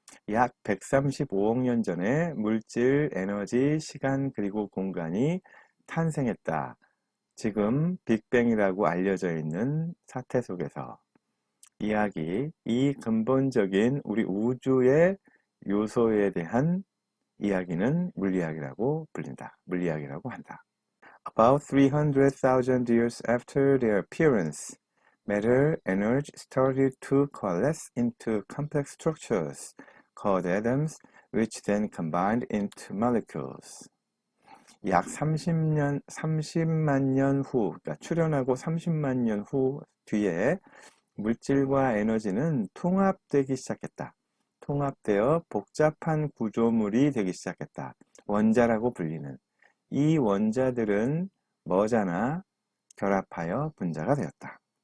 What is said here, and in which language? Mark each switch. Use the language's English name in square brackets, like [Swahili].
[Korean] 약 135억 년 전에 물질, 에너지, 시간 그리고 공간이 탄생했다. 지금 빅뱅이라고 알려져 있는 사태 속에서 이 근본적인 우리 우주의 요소에 대한 이야기는 물리학이라고 불린다. 물리학이라고 한다. [English] About 300,000 years after their appearance, matter, energy started to coalesce into complex structures called atoms, which then combined into molecules. [Korean] 약 30만 년 후, 그러니까 출현하고 30만 년 후 뒤에 물질과 에너지는 통합되기 시작했다. 통합되어 복잡한 구조물이 되기 시작했다. 원자라고 불리는. 이 원자들은 머잖아 결합하여 분자가 되었다.